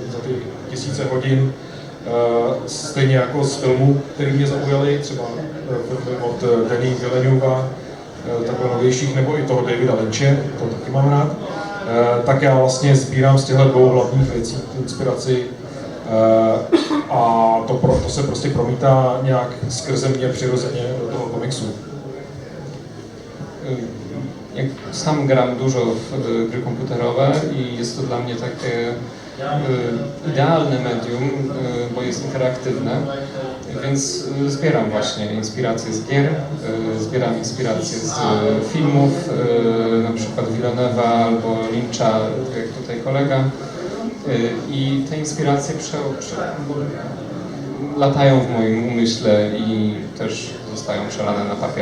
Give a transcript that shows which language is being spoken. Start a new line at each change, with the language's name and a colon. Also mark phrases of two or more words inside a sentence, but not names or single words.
Czech: ty tisíce hodin, stejně jako z filmů, které mě zaujaly, třeba od Denis Villeneuva, takhle novějších, nebo i toho Davida Lynche, to taky mám rád, tak já vlastně sbírám z těchto dvou hlavních věcí inspiraci a to se prostě promítá nějak skrze mě přirozeně do toho komiksu.
Polish: sam gram dużo w gry komputerowe i jest to dla mnie takie idealne medium, bo jest interaktywne, więc zbieram właśnie inspiracje z gier, zbieram inspiracje z filmów, na przykład Villeneuve'a albo Lyncha, tak jak tutaj kolega, i te inspiracje latają w moim umyśle i też zostają przelane na papier.